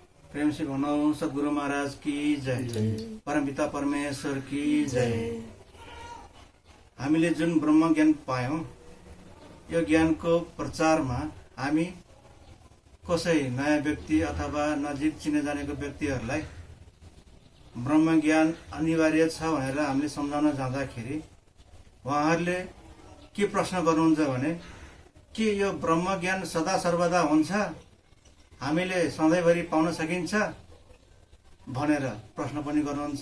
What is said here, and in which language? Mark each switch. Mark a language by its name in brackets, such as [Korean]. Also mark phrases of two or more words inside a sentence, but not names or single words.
[Hindi] प्रेम से भनौं सद्गुरु महाराज की जय, परमपिता परमेश्वर की जय। [Nepali] हामीले जुन ब्रह्म ज्ञान पायौं, यो ज्ञानको प्रचारमा हामी कसै नयाँ व्यक्ति अथवा नजिक चिने जानेको व्यक्तिहरूलाई ब्रह्म ज्ञान अनिवार्य छ भनेर हामीले सम्झाउन जाँदाखेरि उहाँहरूले के प्रश्न गर्नुहुन्छ भने के यो ब्रह्म ज्ञान सदा सर्वदा हुन्छ, हामीले सधैँभरि पाउन सकिन्छ भनेर प्रश्न पनि गर्नुहुन्छ।